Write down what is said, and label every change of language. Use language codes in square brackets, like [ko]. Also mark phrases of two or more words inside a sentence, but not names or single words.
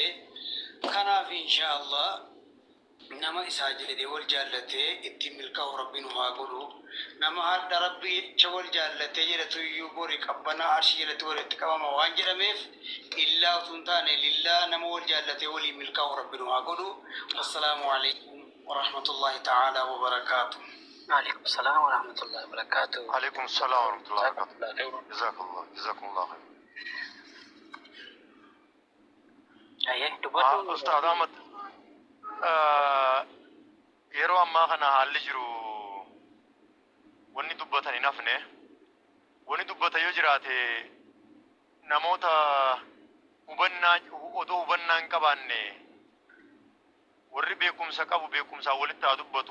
[om] Kanaaf inshaallah nama isaa jedhee wal jaallatee itti milkaa'u rabbiin haa godhu. Nama hadda rabbii icha wal jaallatee jedhatu iyyuu bori qabbanaa arshii jedhatu walitti qabama waan jedhameef illaa utuu hin taane lillaa nama wal jaallatee walii milkaa'u rabbiin haa godhu. [ar] والسلام عليكم ورحمة الله تعالى وبركاته. عليكم السلام ورحمة الله وبركاته. عليكم السلام ورحمة الله وبركاته. جزاكم الله خير. أيه دبّر. [om] أستاذ أحمد yeroo ammaa kana haalli jiru wanni dubbatan hin hafne. Wanni dubbata yoo jiraate namoota odoo hubannaa hin qabaanne warri beekumsa qabu beekumsaa walitti haa dubbatu.